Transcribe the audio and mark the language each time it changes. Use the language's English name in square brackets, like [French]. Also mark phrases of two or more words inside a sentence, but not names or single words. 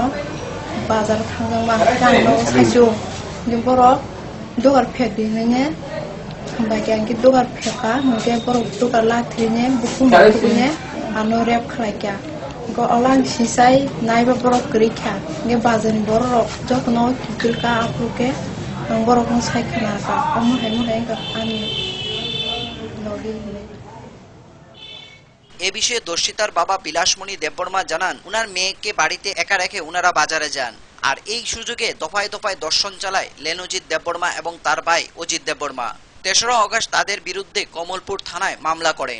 [Kok Borok] bazar thangjang ma kano sajo ni borok dogar phedi ne bagi angki dogar pheka nge borok dogar lathine bukum ne ano rep khlaikya go alang sisai naiba borok krikha nge bazar ni borok jokno kikilka apruke ang borok no saikana ka amu hai ka ani [Bangla] এ বিষয়ে দর্শিতার বাবা বিলাসমণি দেববর্মা জানান উনার মেয়েকে বাড়িতে একা রেখে উনারা বাজারে যান আর এই সুযোগে দফায় দফায় দর্শন চালায় লেনুজিৎ দেববর্মা এবং তার ভাই অজিত দেববর্মা। 3রা আগস্ট তাদের বিরুদ্ধে কমলপুর থানায় মামলা করেন।